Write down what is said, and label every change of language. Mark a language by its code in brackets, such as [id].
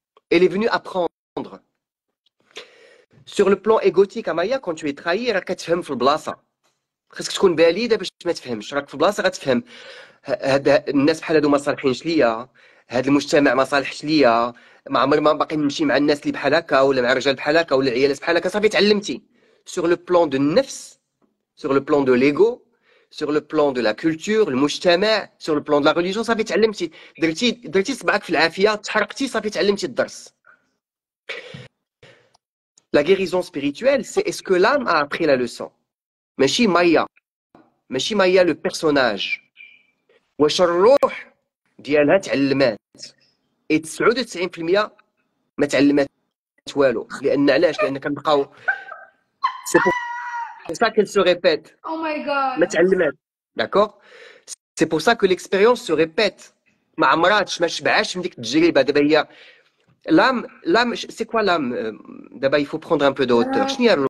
[fr] Elle est venue apprendre. Sur le plan égotique, Amaya, quand tu es trahi, [ar] راك كتفهم في البلاصة. خاصك تكون باليدة باش ما تفهمش. راك في البلاصة غتفهم. هاد الناس بحال هادو ما صالحينش ليا. هاد المجتمع ما صالحش ليا. ما عمري ما باقي نمشي مع الناس اللي بحال هكا ولا مع رجال بحال هكا ولا عيالات بحال هكا. صافي تعلمتي. [fr] Sur le plan de النفس, sur le plan de l'ego, sur le plan de la culture, المجتمع, sur le plan de la religion, [ar] صافي تعلمتي. درتي صبعك في العافية, تحرقتي, صافي تعلمتي الدرس. [fr] La guérison spirituelle, c'est est-ce que l'âme a appris la leçon? [ar] ماشي مايا [fr] le personnage. [ar] واش الروح ديالها تعلمات؟ et 99% ما تعلمات والو. لان علاش؟ لان كنبقاو [fr] c'est pour ça qu'elle se répète. [en] Oh my god. [ar] ما تعلمات. D'accord? [fr] C'est pour ça que l'expérience se répète. [ar] ما عمراتش ما شبعاش من ديك التجربه. دابا هي [fr] l'âme c'est quoi l'âme? دابا il faut prendre un peu de hauteur. [ar] شنو هي